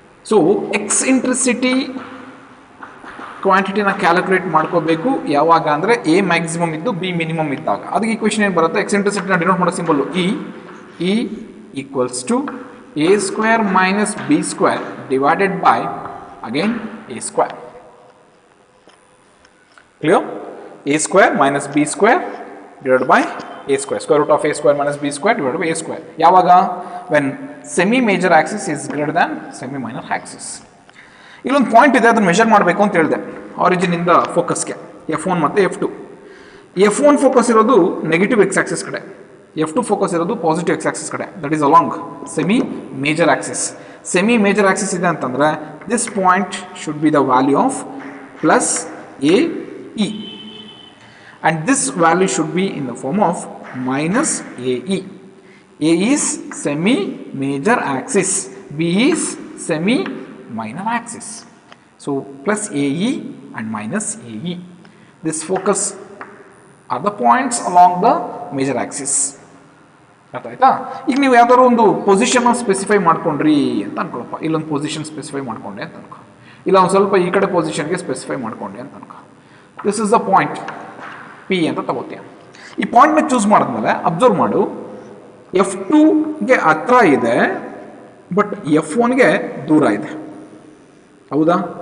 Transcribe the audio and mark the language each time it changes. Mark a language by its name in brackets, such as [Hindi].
[Kannada] So eccentricity ಕ್ವಾಂಟಿಟಿನ calculate ಮಾಡ್ಕೋಬೇಕು ಯಾವಾಗ ಅಂದರೆ ಎ ಮ್ಯಾಕ್ಸಿಮಮ್ ಇದ್ದು ಬಿ ಮಿನಿಮಮ್ ಇದ್ದಾಗ. ಅದಕ್ಕೆ ಈಕ್ವೇಷನ್ ಏನು ಬರುತ್ತೆ, ಎಕ್ಸೆಂಟ್ರಿಸಿಟಿನ ಡಿನೋಟ್ ಮಾಡೋ symbol E equals to A square minus B square divided by again A square. Clear? [English] a square minus b square divided by a square. Square root of a square minus b square divided by a square. [Kannada] ಯಾವಾಗ? [English] when semi major axis is greater than semi minor axis. [Kannada] ಇಲ್ಲೊಂದು point ಇದೆ, ಅದನ್ನು measure ಮಾಡಬೇಕು ಅಂತ ಹೇಳಿದೆ. Origin ಇಂದ ಫೋಕಸ್ಗೆ F1 ಮತ್ತು F2. F1 focus ಇರೋದು ನೆಗೆಟಿವ್ ಎಕ್ಸ್ ಆಕ್ಸಿಸ್ ಕಡೆ, F2 ಫೋಕಸ್ ಇರೋದು ಪಾಸಿಟಿವ್ ಎಕ್ಸ್ ಆಕ್ಸಿಸ್ ಕಡೆ. [English] That is along semi major axis. Semi major axis [Kannada] ಇದೆ ಅಂತಂದರೆ [English] This point should be the value of plus A E, and this value should be in the form of minus AE. A is semi major axis, B is semi minor axis. So plus AE and minus AE. This focus are the points along the major axis. [Kannada] ಅರ್ಥ ಆಯ್ತಾ? ಈಗ ನೀವು ಯಾವ್ದಾದ್ರು ಒಂದು position specify ಮಾಡ್ಕೊಂಡ್ರಿ ಅಂತ ಅನ್ಕೊಳಪ್ಪ, ಇಲ್ಲೊಂದು position specify ಮಾಡ್ಕೊಂಡೆ ಅಂತ ಅನ್ಕೊ, ಇಲ್ಲ ಒಂದು ಸ್ವಲ್ಪ ಈ ಕಡೆ ಪೊಸಿಷನ್ಗೆ ಸ್ಪೆಸಿಫೈ ಮಾಡ್ಕೊಂಡೆ ಅಂತ ಅನ್ಕೊ. [English] this is the point P [Kannada] ಅಂತ ತಗೋತೀಯ. ಈ ಪಾಯಿಂಟ್ನ ಚೂಸ್ ಮಾಡಿದ್ಮೇಲೆ ಅಬ್ಸರ್ವ್ ಮಾಡು, F2ಗೆ ಹತ್ರ ಇದೆ ಬಟ್ F1ಗೆ ದೂರ ಇದೆ. ಹೌದಾ?